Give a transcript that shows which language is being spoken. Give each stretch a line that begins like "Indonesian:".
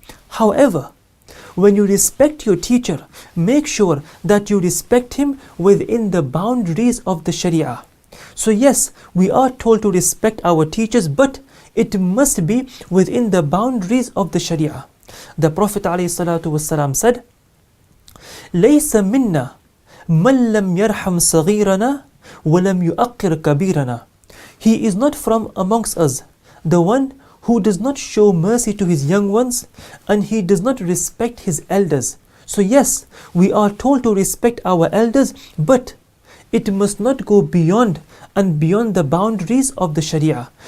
English: However, when you respect your teacher, make sure that you respect him within the boundaries of the Sharia. So yes, we are told to respect our teachers, but it must be within the boundaries of the Sharia. The Prophet ﷺ said,
Arabic: لَيْسَ مِنَّا مَنْ لَمْ يَرْحَمْ صَغِيرَنَا وَلَمْ يُؤَقِّرْ كَبِيرَنَا.
English: He is not from amongst us, the one who does not show mercy to his young ones, and he does not respect his elders. So yes, we are told to respect our elders, but it must not go beyond the boundaries of the Sharia.